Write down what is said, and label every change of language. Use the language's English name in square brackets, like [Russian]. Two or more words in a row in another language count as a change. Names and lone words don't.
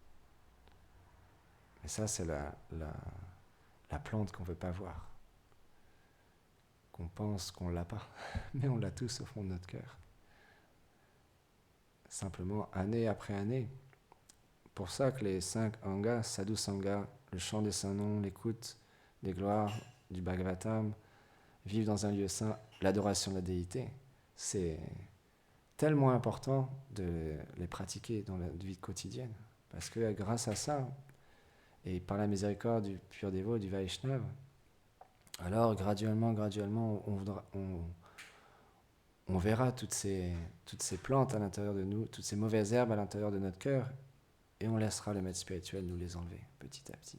[French] Et ça, c'est la plante qu'on ne veut pas voir. Qu'on pense qu'on ne l'a pas, mais on l'a tous au fond de notre cœur. Simplement, année après année. Pour ça que les 5 angas, [Sanskrit] sadhu sangha, [French] le chant des saints noms, l'écoute des gloires du Bhagavatam, vivre dans un lieu saint, l'adoration de la déité, c'est tellement important de les pratiquer dans la vie quotidienne. Parce que grâce à ça, et par la miséricorde du pur dévot, du Vaishnava, alors graduellement, on verra toutes ces plantes à l'intérieur de nous, toutes ces mauvaises herbes à l'intérieur de notre cœur, et on laissera le maître spirituel nous les enlever petit à petit.